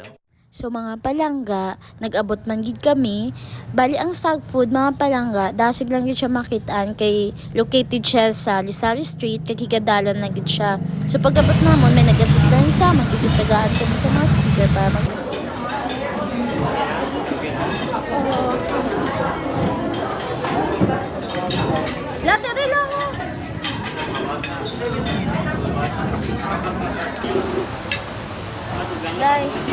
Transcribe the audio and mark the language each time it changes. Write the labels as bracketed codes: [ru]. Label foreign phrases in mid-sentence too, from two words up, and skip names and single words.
[hil] So mga palangga, nag-abot man gid kami. Bali ang stag food mga palangga, dasig lang yun siya makitaan kay located siya sa Lisari Street, kay higadalan na gid siya. So pag-abot namon may nag-assist lang sa amin, tagaan kami sa mga sticker para mag [tl] Latte rin lang ako. Guys,